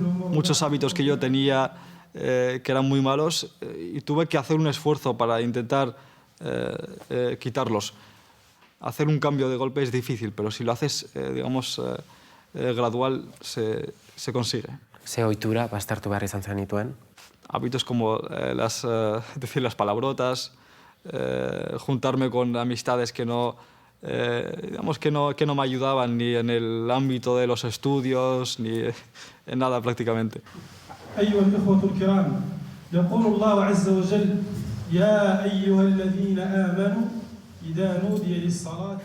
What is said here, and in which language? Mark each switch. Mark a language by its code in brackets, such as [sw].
[es] Muchos hábitos que yo tenía que eran muy malos y tuve que hacer un esfuerzo para intentar quitarlos. Hacer un cambio de golpe es difícil, pero si lo haces, gradual, se consigue. [eu] Ze ohitura baztertu behar izan zenituen? [es] Hábitos como decir las palabrotas, juntarme con amistades que no me ayudaban ni en el ámbito de los estudios ni en nada prácticamente. [ar] أيها الإخوة الكرام، يقول الله عز وجل: يا أيها الذين آمنوا إذا نودي للصلاة.